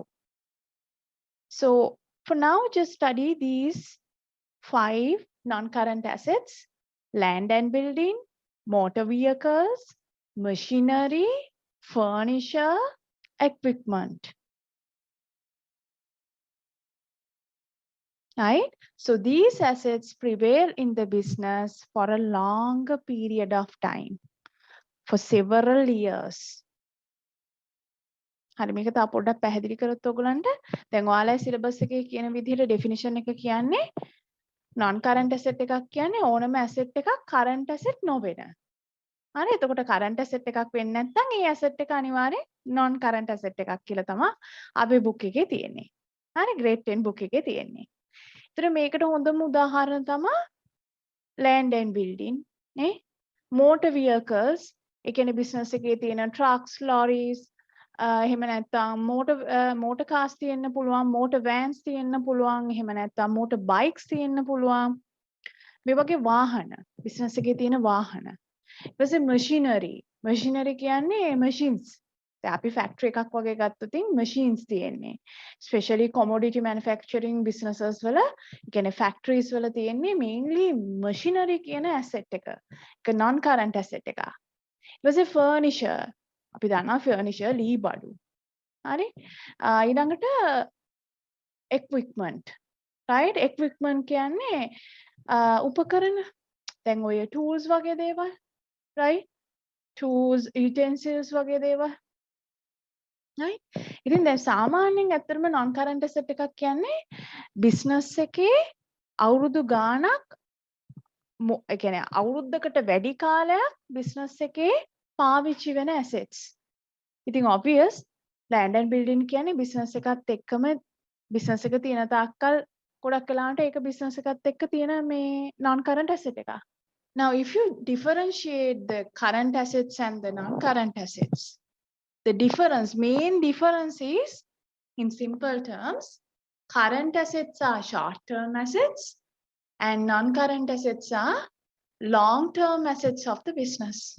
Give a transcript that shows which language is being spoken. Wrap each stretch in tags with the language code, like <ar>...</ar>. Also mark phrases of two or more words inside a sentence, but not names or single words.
<en>So for now, just study these 5 non-current assets: land and building, motor vehicles, machinery, furniture, equipment. Right? So these assets prevail in the business for a longer period of time, for several years.</en> <si>හරි මේක තව පොඩ්ඩක් පැහැදිලි කරොත් ඔයගලන්ට දැන් ඔයාලගේ සිලබස් එකේ කියන විදිහට ඩෙෆිනිෂන් එක කියන්නේ</si> <en>non current asset</en> <si>එකක් කියන්නේ ඕනම asset එකක්</si> <en>current asset</en> <si>නොවෙන. හරි එතකොට</si> <en>current asset</en> <si>එකක් වෙන්නේ නැත්නම් ඒ asset එක අනිවාර්යෙන්</si> <en>non current asset</en> <si>එකක් කියලා තමයි අපේ book එකේ තියෙන්නේ. හරි grade 10 book එකේ තියෙන්නේ. ඒතර මේකට හොඳම උදාහරණ තමයි</si> <en>land and building</en> <si>නේ</si> <en>motor vehicles</en> <si>ඒ කියන්නේ business එකේ තියෙන</si> <en>trucks, lorries,</en> <si>එහෙම නැත්නම්</si> <en>motor cars</en> <si>තියෙන්න පුළුවන්,</si> <en>motor vans</en> <si>තියෙන්න පුළුවන්, එහෙම නැත්නම්</si> <en>motor bikes</en> <si>තියෙන්න පුළුවන්. මේ වගේ වාහන, business එකේ තියෙන වාහන. ඊට පස්සේ machinery කියන්නේ machines. දැන් අපි factory එකක් වගේ ගත්තොත් machines තියෙන්නේ.</si> <en>Especially commodity manufacturing businesses</en> <si>වල, කියන්නේ factories වල තියෙන්නේ</si> <en>mainly machinery</en> <si>කියන asset එක. ඒක</si> <en>non current asset</en> <si>එක. ඊට පස්සේ furniture. අපි දන්නවා furniture ලී බඩු. හරි? ඊළඟට equipment. right? equipment කියන්නේ උපකරණ. දැන් ඔය tools වගේ දේවල්. right?</si> <en>tools, utensils</en> <si>වගේ දේවල්. right? ඉතින් දැන් සාමාන්‍යයෙන් ඇත්තටම non current asset එකක් කියන්නේ business එකේ අවුරුදු ගාණක් ඒ කියන්නේ අවුරුද්දකට වැඩි කාලයක් business එකේ පාවිච්චි වෙන assets. ඉතින්</si> <en>obvious land and building</en> <si>කියන්නේ business එකත් එක්කම business එක තියෙන තාක්කල් ගොඩක් වෙලාවට ඒක business එකත් එක්ක තියෙන මේ</si> <en>non current asset</en> <si>එක.</si> <en>Now if you differentiate the current assets and the non current assets, the main difference is, in simple terms, current assets are short-term assets and non-current assets are long-term assets of the business.</en>